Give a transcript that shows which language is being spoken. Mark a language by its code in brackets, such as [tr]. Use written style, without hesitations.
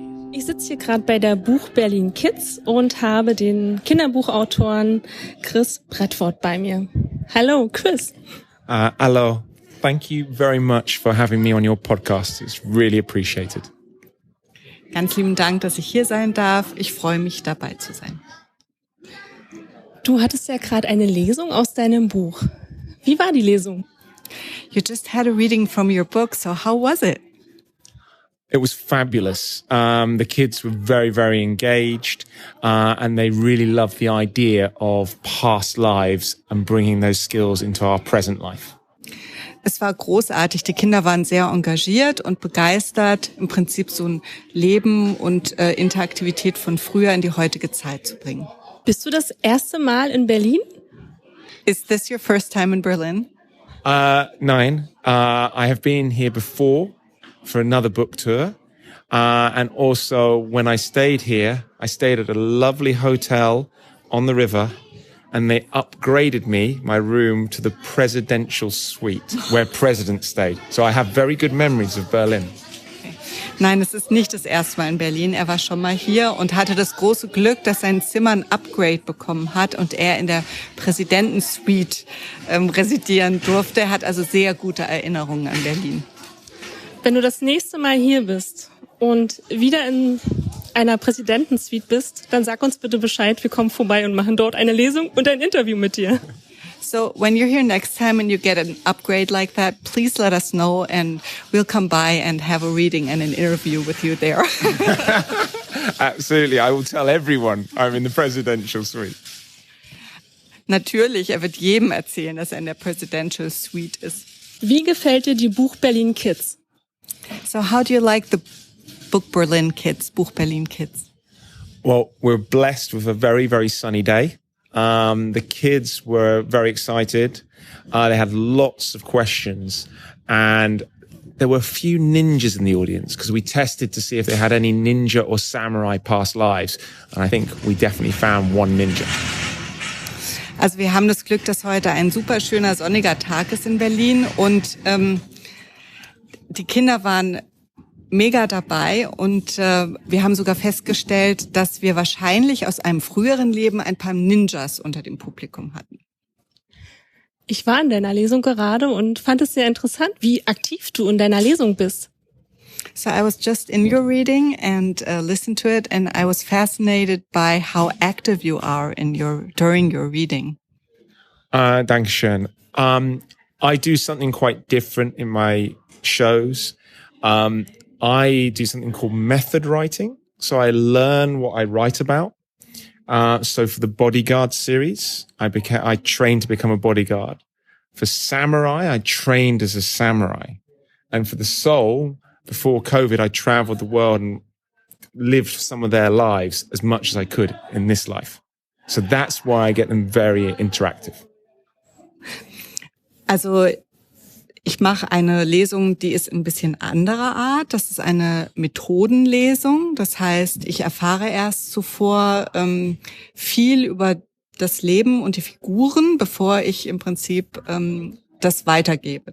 [de] Ich sitze hier gerade bei der Buch Berlin Kids und habe den Kinderbuchautoren Chris Bradford bei mir. Hallo, Chris. [en] Hello. Thank you very much for having me on your podcast. It's really appreciated. [de] Ganz lieben Dank, dass ich hier sein darf. Ich freue mich, dabei zu sein. Du hattest ja gerade eine Lesung aus deinem Buch. Wie war die Lesung? [en] You just had a reading from your book, so how was it? It was fabulous. The kids were very, very engaged, and they really loved the idea of past lives and bringing those skills into our present life. [de] Es war großartig. Die Kinder waren sehr engagiert und begeistert, im Prinzip so ein Leben und Interaktivität von früher in die heutige Zeit zu bringen. Bist du das erste Mal in Berlin? [en] Is this your first time in Berlin? [de] Nein. [en] I have been here before for another book tour. And also when I stayed here, I stayed at a lovely hotel on the river. And they upgraded my room, to the presidential suite where presidents stayed. So I have very good memories of Berlin. Okay. [de] Nein, es ist nicht das erste Mal in Berlin. Er war schon mal hier und hatte das große Glück, dass sein Zimmer ein Upgrade bekommen hat und er in der Präsidentensuite residieren durfte. Er hat also sehr gute Erinnerungen an Berlin. Wenn du das nächste Mal hier bist und wieder in einer Präsidentensuite bist, dann sag uns bitte Bescheid, wir kommen vorbei und machen dort eine Lesung und ein Interview mit dir. [en] So when you're here next time and you get an upgrade like that, please let us know and we'll come by and have a reading and an interview with you there. Absolutely. I will tell everyone I'm in the presidential suite. [de] Natürlich, er wird jedem erzählen, dass er in der Presidential Suite ist. Wie gefällt dir die Buch Berlin Kids? [en] So how do you like the Buch Berlin Kids, Buch Berlin Kids? Well, we're blessed with a very, very sunny day. The kids were very excited. They had lots of questions, and there were a few ninjas in the audience because we tested to see if they had any ninja or samurai past lives. And I think we definitely found one ninja. [de] Also wir haben das Glück, dass heute ein super schöner sonniger Tag ist in Berlin und die Kinder waren mega dabei und wir haben sogar festgestellt, dass wir wahrscheinlich aus einem früheren Leben ein paar Ninjas unter dem Publikum hatten. Ich war in deiner Lesung gerade und fand es sehr interessant, wie aktiv du in deiner Lesung bist. [en] So I was just in your reading and listened to it and I was fascinated by how active you are during your reading. [de] Dankeschön. [en] I do something quite different in my shows. I do something called method writing. So I learn what I write about. So for the Bodyguard series, I trained to become a bodyguard. For Samurai, I trained as a samurai. And for the Soul, before COVID, I traveled the world and lived some of their lives as much as I could in this life. So that's why I get them very interactive. [de] Also ich mache eine Lesung, die ist ein bisschen anderer Art. Das ist eine Methodenlesung. Das heißt, ich erfahre erst zuvor viel über das Leben und die Figuren, bevor ich im Prinzip das weitergebe.